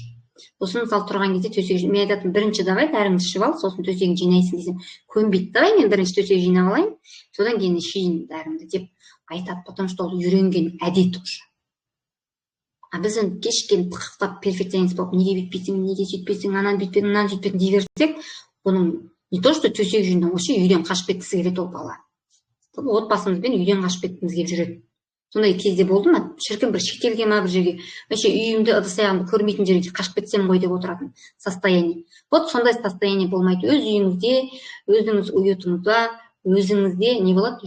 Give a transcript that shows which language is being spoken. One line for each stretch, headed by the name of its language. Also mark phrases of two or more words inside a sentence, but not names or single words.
Kazakh: Сосын мысалы тұрған кезде төсек, мен айтатын, бірінші давай дәріңді ішіп ал, сосын төсегін жинайсың десем, көнбейді, давай мен бірінші төсек жинап алайын, содан кейін ішейін дәрімді деп айтады,
Russian: потому что
Kazakh: ол үйренген әдет уже. А біз кешкен тықықтап перфекционист болып, неге бүйтпейсің, неге сөйтпейсің, ананы бүйтпедің, мынаны сөйтпедің дей берсек, бұның
Russian: не то что
Kazakh: төсек жинау, вообще үйден қашып кеткісі келеді ол бала. Отбасымызбен үйден қашып кеткіміз келіп жүреді. Сондай кезде болды ма? Шіркін бір шетелге ма бір жерге, вообще үйімді ыдыс-аяғымды көрмейтін жерге қашып кетсем ғой деп отыратын состояние. Вот сондай состояние болмайды. Өз үйіңізде, өзіңіз уютыңызда, өзіңізде не болады?